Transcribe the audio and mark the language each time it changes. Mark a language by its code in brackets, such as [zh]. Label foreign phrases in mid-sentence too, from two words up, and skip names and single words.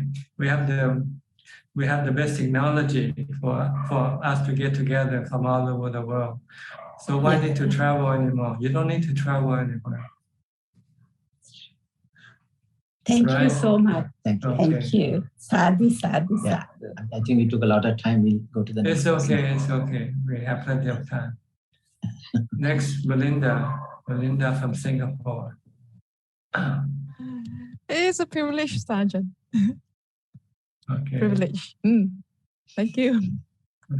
[en] We have the best technology for us to get together from all over the world. So why need to travel anymore? You don't need to travel anymore. Thank you so much. Thank you. Okay. Thank you. Sadhu, sadhu, Yeah. sadhu. I think we took a lot of time. We'll go to the next. It's okay. It's okay. We have plenty of time. Next, Belinda from Singapore. It's a privilege, Sergeant. Okay. Privilege. Thank you. No